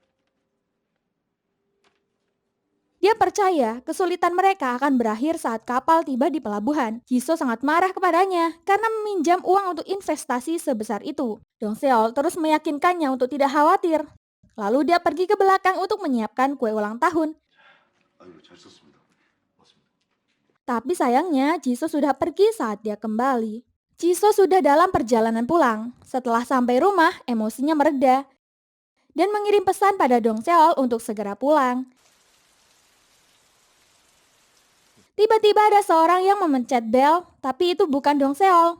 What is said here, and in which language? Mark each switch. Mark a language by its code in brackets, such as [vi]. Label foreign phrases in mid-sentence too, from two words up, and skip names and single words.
[id] Dia percaya kesulitan mereka akan berakhir saat kapal tiba di pelabuhan. Jisoo sangat marah kepadanya karena meminjam uang untuk investasi sebesar itu. Dong Seol terus meyakinkannya untuk tidak khawatir. Lalu dia pergi ke belakang untuk menyiapkan kue ulang tahun. [ko] 아이고, 잘 썼습니다. 맞습니다. [id] Tapi sayangnya Jisoo sudah pergi saat dia kembali. Jisoo sudah dalam perjalanan pulang. Setelah sampai rumah, emosinya mereda dan mengirim pesan pada Dong Seol untuk segera pulang. Tiba-tiba ada seorang yang memencet bel, tapi itu bukan Dong Seol.